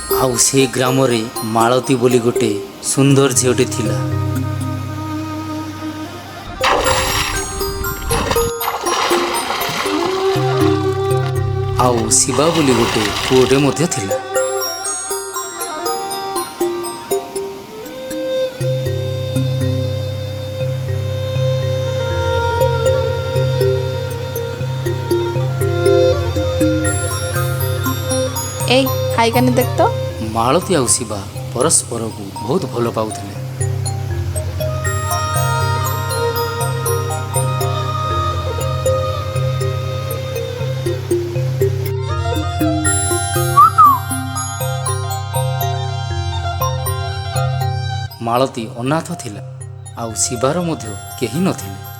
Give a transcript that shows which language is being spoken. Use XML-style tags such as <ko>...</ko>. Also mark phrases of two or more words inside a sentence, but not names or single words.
<or>ଆଉ ସେ ଗ୍ରାମରେ ମାଳତୀ ବୋଲି ଗୋଟେ ସୁନ୍ଦର ଝିଅଟେ ଥିଲା। ଆଉ ଶିବା ବୋଲି ଗୋଟେ ପୁଅଟେ ମଧ୍ୟ ଥିଲା। এই হাইকানে দেখ তো। ମାଳତୀ ଆଉ ଶିବା ପରସ୍ପରକୁ ବହୁତ ଭଲ ପାଉଥିଲେ। ମାଳତୀ ଅନାଥ ଥିଲା ଆଉ ଶିବାର ମଧ୍ୟ କେହି ନଥିଲେ।</or>